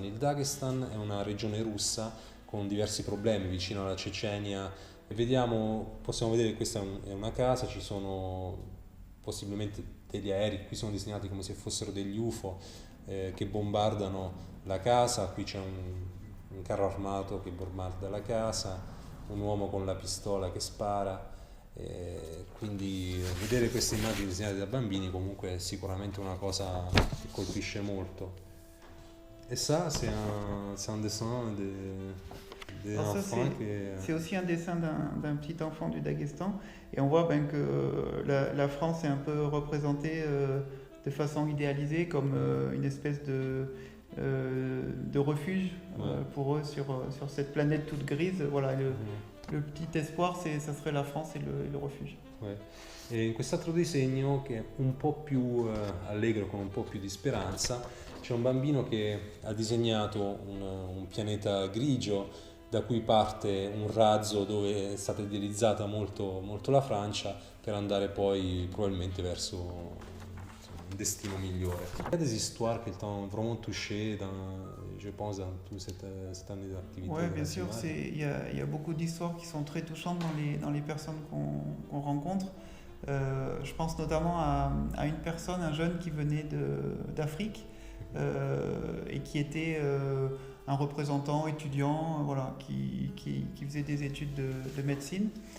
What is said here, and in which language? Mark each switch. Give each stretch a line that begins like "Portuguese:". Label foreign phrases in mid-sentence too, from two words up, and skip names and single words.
Italian: Il Dagestan è una regione russa con diversi problemi vicino alla Cecenia, e possiamo vedere che questa è una casa, ci sono possibilmente degli aerei, qui sono disegnati come se fossero degli UFO che bombardano la casa. Qui c'è un carro armato che bombarda la casa, un uomo con la pistola che spara, quindi vedere queste immagini disegnate da bambini comunque è sicuramente una cosa che colpisce molto.
French: E ça, c'est un dessin des Alors ça, enfants c'est aussi un dessin d'un petit enfant du Daghestan. Et on voit que la France est un peu représentée de façon idéalisée comme une espèce de refuge pour eux sur cette planète toute grise. Voilà, le petit espoir, ça serait la France et le refuge. Ouais.
Italian: E in quest'altro disegno, che è un po' più allegro, con un po' più di speranza, c'è un bambino che ha disegnato un pianeta grigio da cui parte un razzo dove è stata idealizzata molto, molto la Francia, per andare poi probabilmente verso un destino migliore.
French: Il y a des histoires qui t'ont vraiment touché, je pense, dans toute cette année d'activité. Oui, bien sûr, il y a beaucoup d'histoires qui sont très touchantes dans les personnes qu'on rencontre. Je pense notamment à une personne, un jeune qui venait d'Afrique et qui était un représentant étudiant qui faisait des études de médecine